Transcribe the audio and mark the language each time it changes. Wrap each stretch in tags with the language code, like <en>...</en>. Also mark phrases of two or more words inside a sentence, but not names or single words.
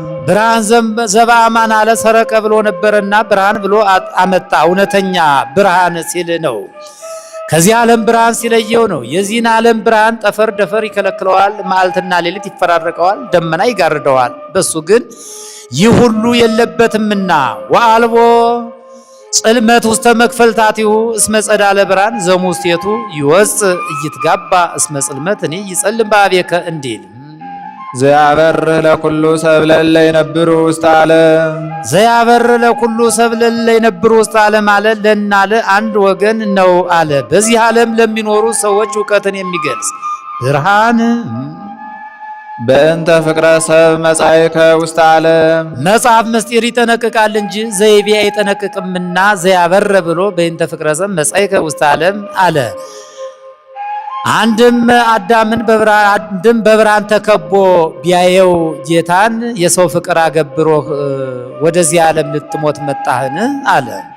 <gez>ብርሃን ዘበአማን</gez> <am>አለ። ሰረቀ ብሎ ነበርና ብርሃን ብሎ አመጣ። እውነተኛ ብርሃን ሲል ነው። ከዚህ ዓለም ብርሃን ሲለየው ነው። የዚህን ዓለም ብርሃን ጠፈር ደፈር ይከለክለዋል። መዓልትና ሌሊት ይፈራረቀዋል። ደመና ይጋርደዋል። በሱ ግን ይህ ሁሉ የለበትምና</am> <gez>ወአልቦ ጽልመት ውስተ መክፈልታቲሁ እስመ ጸዳለ ብርሃን ዘሙስቴቱ ይወፅ እይትጋባ እስመ ጽልመት እኔ ይጸልም በአቤከ</gez> <am>እንዲል</am> <gez>ዘያበርህ ለኩሉ ሰብ ለእለ ይነብሩ ውስተ ዓለም ዘያበርህ ለኩሉ ሰብ ለእለ ይነብሩ ውስተ ዓለም</gez> <am>አለ። ለናለ አንድ ወገን ነው አለ። በዚህ ዓለም ለሚኖሩ ሰዎች እውቀትን የሚገልጽ ብርሃን</am> <gez>በእንተ ፍቅረ ሰብ መጻእከ ውስተ ዓለም</gez> <am>መጽሐፍ ምስጢር ይጠነቅቃል እንጂ ዘይቤ አይጠነቅቅምና ዘያበረ ብሎ</am> <gez>በእንተ ፍቅረ ሰብ መጻእከ ውስተ ዓለም</gez> <am>አለ። አንድም አዳምን በብርሃን ተከቦ ቢያየው ጌታን የሰው ፍቅር አገብሮህ ወደዚህ ዓለም ልትሞት መጣህን አለ።</am>